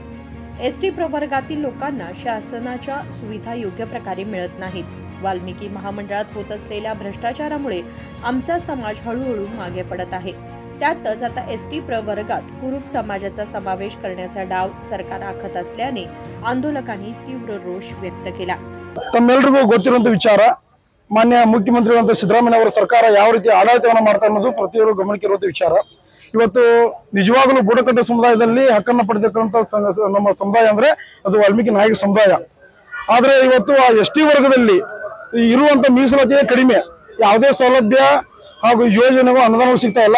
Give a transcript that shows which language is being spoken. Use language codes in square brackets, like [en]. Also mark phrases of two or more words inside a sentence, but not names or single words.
[mr] एसटी प्रवर्गातील लोकांना शासनाच्या सुविधा योग्य प्रकारे मिळत नाहीत। वाल्मिकी महामंडळात होत असलेल्या भ्रष्टाचारामुळे आमचा समाज हळूहळू मागे पडत आहे। त्यातच आता एसटी प्रवर्गात कुरुब समाजाचा समावेश करण्याचा डाव सरकार आखत असल्याने आंदोलकांनी तीव्र रोष व्यक्त केला। [kn] ತಮ್ಮೆಲ್ಲರಿಗೂ ಗೊತ್ತಿರುವಂತ ವಿಚಾರ, ಮಾನ್ಯ ಮುಖ್ಯಮಂತ್ರಿಗಳಂತ ಸಿದ್ದರಾಮಯ್ಯ ಅವರ ಸರ್ಕಾರ ಯಾವ ರೀತಿ ಆಡಳಿತವನ್ನು ಮಾಡ್ತಾ ಅನ್ನೋದು ಪ್ರತಿಯೊಬ್ಬರು ಗಮನಕ್ಕೆ ಇರುವಂತ ವಿಚಾರ। ಇವತ್ತು ನಿಜವಾಗಲೂ ಬುಡಕಟ್ಟು ಸಮುದಾಯದಲ್ಲಿ ಹಕ್ಕನ್ನು ಪಡೆದಿರುವಂತ ನಮ್ಮ ಸಮುದಾಯ ಅಂದ್ರೆ ಅದು ವಾಲ್ಮೀಕಿ ನಾಯಕ ಸಮುದಾಯ। ಆದರೆ ಇವತ್ತು ಆ ಎಸ್ಟಿ ವರ್ಗದಲ್ಲಿ ಇರುವಂತ ಮೀಸಲಾತಿಯೇ ಕಡಿಮೆ, ಯಾವುದೇ ಸೌಲಭ್ಯ ಹಾಗೂ ಯೋಜನೆಗಳು ಅನುದಾನಗಳು ಸಿಗ್ತಾ ಇಲ್ಲ।